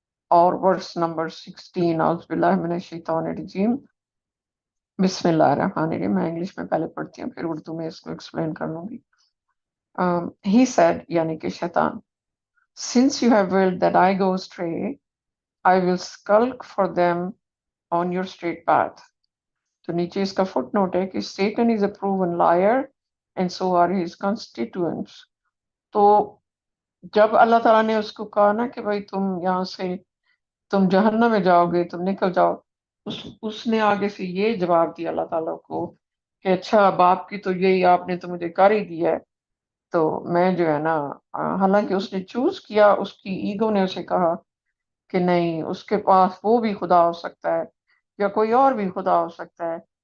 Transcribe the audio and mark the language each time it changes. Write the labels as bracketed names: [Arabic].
[Urdu] اور verse number 16، [Arabic] اعوذ باللہ من الشیطان الرجیم، بسم اللہ الرحمن الرحیم. [Urdu] میں انگلش میں پہلے پڑھتی ہوں پھر اردو میں اس کو ایکسپلین کر لوں گی. [English] He said، [Urdu] یعنی کہ شیطان، [English] since you have willed that I go astray, I will skulk for them on your straight path. [Urdu] تو نیچے اس کا فٹ نوٹ ہے کہ [English] Satan is a proven liar and so are his constituents. [Urdu] تو جب اللہ تعالیٰ نے اس کو کہا نا کہ بھائی تم یہاں سے تم جہنم میں جاؤ گے، تم نکل جاؤ، اس نے آگے سے یہ جواب دیا اللہ تعالیٰ کو کہ اچھا باپ کی تو یہی آپ نے تو مجھے کر ہی دیا ہے، تو میں جو ہے نا حالانکہ اس نے چوز کیا، اس کی ایگو نے اسے کہا کہ نہیں، اس کے پاس وہ بھی خدا ہو سکتا ہے یا کوئی اور بھی خدا ہو سکتا ہے.